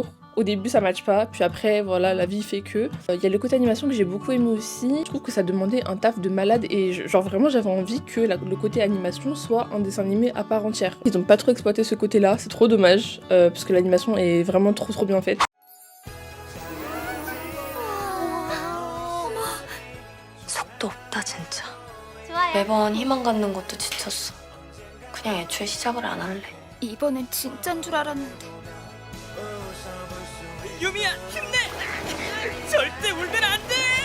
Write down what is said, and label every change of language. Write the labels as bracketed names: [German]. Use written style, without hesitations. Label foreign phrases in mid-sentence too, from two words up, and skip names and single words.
[French] Au début, ça matche pas. Puis après, voilà, la vie fait que. Il y a le côté animation que j'ai beaucoup aimé aussi. Je trouve que ça demandait un taf de malade. Et genre, vraiment, j'avais envie que le côté animation soit un dessin animé à part entière. Ils ont pas trop exploité ce côté-là. C'est trop dommage. Parce que l'animation est vraiment trop bien faite. [Korean] 없다 진짜. 매번 희망 갖는 것도 지쳤어. 그냥 애초에 시작을 안 할래. 이번엔 진짠 줄 알았는데. 유미야 힘내! 절대 울면 안 돼!